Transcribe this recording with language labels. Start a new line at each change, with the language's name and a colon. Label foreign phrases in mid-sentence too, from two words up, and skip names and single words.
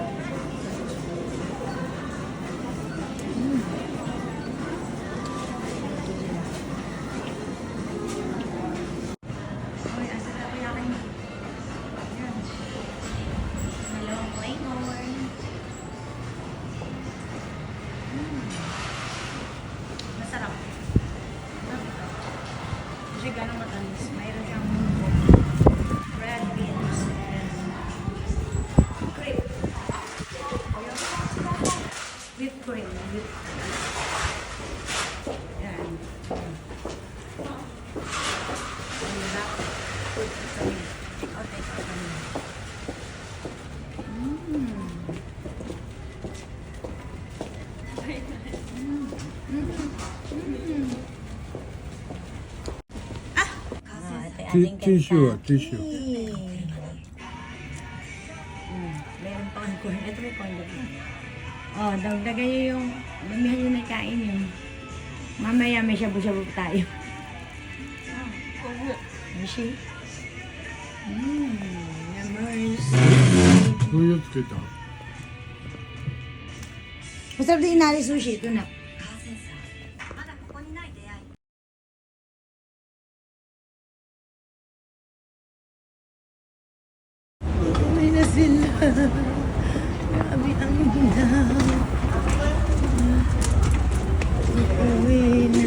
Filipino: Oy, asa na kaya kayo? Ayan. Dalawang flavor. Masarap. Kasi ganang matamis. Mayroon siyang
English: red beans and cream.
Filipino: Whipped cream. Yan. Diba? Kami. Okay, kami. Tissue, tissue. Meron pa ang corn. Ito may corn dito. Oh, dagdagan nyo yung, damihan nyo na kain yun. Mamaya may shabu-shabu pa tayo. Mishi? Numbers.
Japanese: 醤油つけた。
Filipino: Masarap din inali sushi. Ito na. Uwi na sila. Grabe ang ginaw. Uwi na.